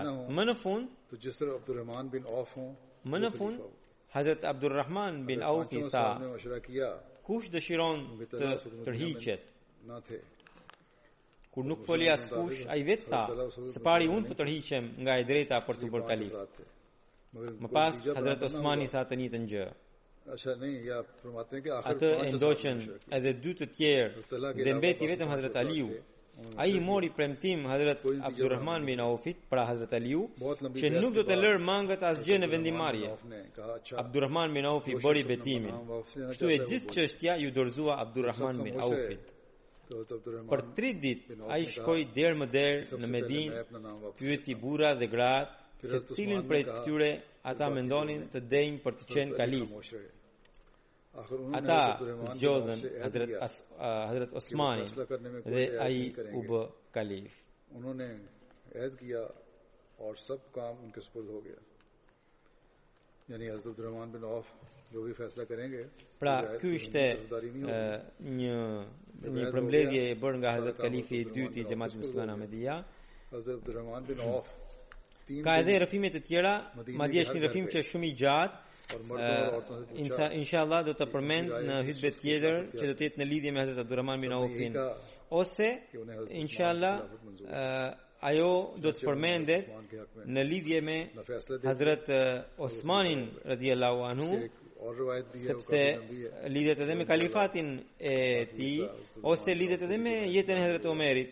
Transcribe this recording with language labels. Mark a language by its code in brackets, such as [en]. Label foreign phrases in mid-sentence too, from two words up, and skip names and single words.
[sq] Më në fund, Hazrat Abdurrahman bin Aufi tha, kush dëshiron të tërhiqet? Kur nuk foli askush, ai vetë tha, së pari unë të tërhiqem nga e drejta për të bërë kalif. Më pas Hazrat Osmani tha të njëjtën gjë. [ur] اچھا نہیں یا فرماتے ہیں کہ آخر [sq] Atë e ndoqën edhe dy të tjerë dhe mbeti vetëm Hazrat Aliu. Ai i mori premtim Hazrat Abdurrahman bin Aufit, pra Hazrat Aliu, që nuk do të lërë mangët asgjë në vendimarrje. Abdurrahman bin Aufi bëri betimin. Kështu e gjithë çështja ju dorëzua Abdurrahman bin Aufit. Për 3 ditë ai shkoi derë më derë në Medinë, pyeti burra dhe gratë se cilin prej këtyre ata mendonin të denjë për të qenë kalif. Ata zgjodhen Hazrat Osmani dhe ai u bë kalif. [ur] انہوں نے عہد کیا اور سب کام ان کے سپرد ہو گیا، یعنی حضرت عبدالرحمن بن عوف جو بھی فیصلہ کریں گے. [sq] Pra ky ishte një përmbledhje e bërë nga Hazrat Kalifi i dytë i Xhamatit Musliman Ahmedia. Hazrat Abdurrahman bin Auf ka edhe rrëfime të tjera, madje është një rrëfim që është shumë i gjatë. Inshallah do të përmend në hutbet tjetër që do të jetë në lidhje me Hazrat Abdurrahman bin Aufin, ose inshallah ajo do të përmendet në lidhje me Hazrat Osmanin [ar] رضي الله عنه, [sq] sepse lidhet edhe me kalifatin e tij ose lidhet edhe me jetën e Hazrat Omerit.